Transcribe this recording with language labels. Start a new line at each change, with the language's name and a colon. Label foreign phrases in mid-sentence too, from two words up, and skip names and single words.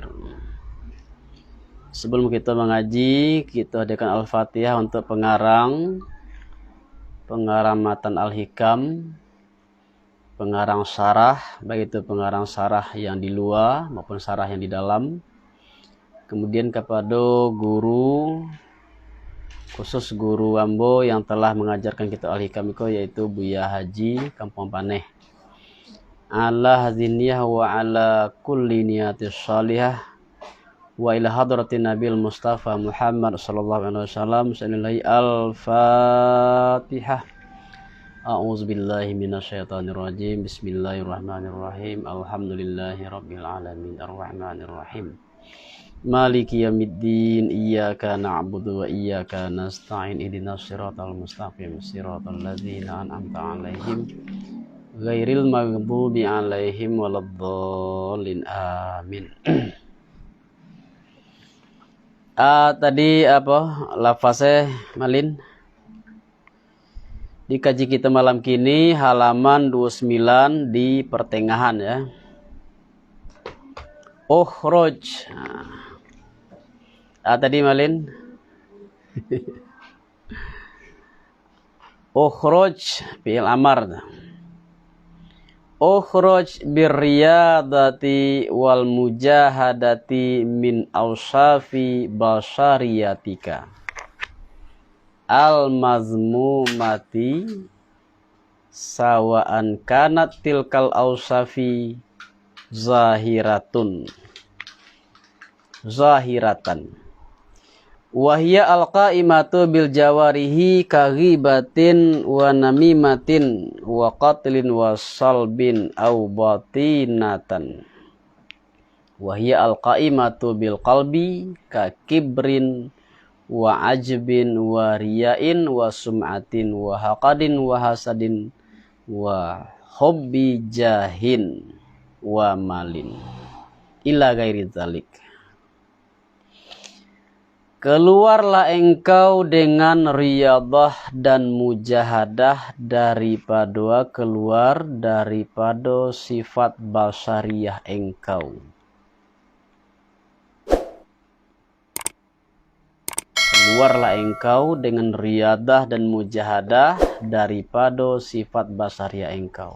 Indonesian: Sebelum kita mengaji, kita adakan Al-Fatihah untuk pengarang matan Al-Hikam, pengarang syarah, baik itu pengarang syarah yang di luar maupun syarah yang di dalam. Kemudian kepada guru, khusus guru Ambo yang telah mengajarkan kita Al-Hikam yaitu Buya Haji Kampung Paneh.
Arabic: على هذه النية وعلى كل نية صالحة وإلى حضرة النبي المصطفى محمد صلى الله عليه وسلم. Al-Fatihah. أعوذ بالله من الشيطان الرجيم. بسم الله الرحمن الرحيم الحمد لله رب العالمين الرحمن الرحيم. مالك يوم الدين. إياك نعبد وإياك نستعين اهدنا الصراط المستقيم. صراط الذين أنعمت عليهم غير المغضوب عليهم ولا الضالين. Amin.
Indonesian: Tadi apa lafaznya Malin? Di kaji kita malam kini halaman 29 di pertengahan ya. Ukhroj. Tadi Malin.
Arabic: اخرج فعل أمر. اخرج بالرياضة والمجاهدة من أوصاف بشريتك المذمومة سواء كانت تلك الأوصاف ظاهرة وهي القائمة بالجوارح كالغيبة والنميمة والقتل والسلب أو باطنة. وهي القائمة بالقلب كالكبر والعجب والرياء والسمعة والحقد والحسد وحب الجاه والمال إلى غير ذلك.
Indonesian: Keluarlah engkau dengan riyadhah dan mujahadah daripada sifat basariyah engkau. Keluarlah engkau dengan riyadah dan mujahadah daripada sifat basariyah engkau.